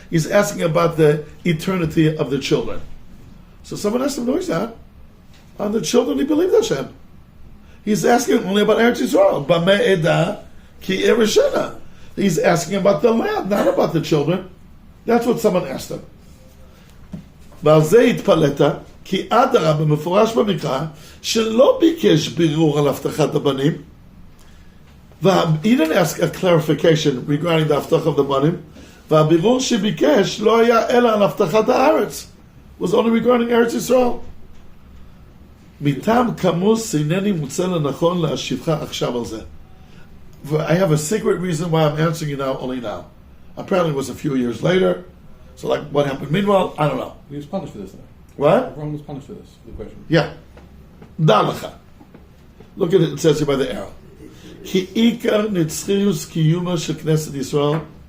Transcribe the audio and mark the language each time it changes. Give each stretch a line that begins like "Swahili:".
English: He's asking about the eternity of the children. So someone asked him, "No, he's not. On the children, he believed Hashem. He's asking only about Eretz Yisrael.
Hebrew: Me'edah Ki Rishena.
English: He's asking about the land, not about the children. That's what someone asked him.
Hebrew: ועל זה התפלאת, כי אדרבה במפורש במקרא, שלא ביקש בירור על הבטחת הבנים,
English: he didn't ask a clarification regarding the הבטחה of the בנים,
Hebrew: והבירור שביקש לא היה אלא על הבטחת הארץ,
English: was only regarding Eretz Yisrael.
Hebrew: מטעם כמוס אינני מוצא לנכון להשיבך עכשיו על זה.
English: I have a secret reason why I'm answering you now, only now. Apparently it was a few years later. So like, what happened meanwhile? I don't know. He was punished for this, though. What? Everyone was punished for this, for the question. Yeah. Dalacha. Look at it, it says here by the arrow.
Hebrew: Ki ikar nitzchius kiyuma shel Knesset Yisrael.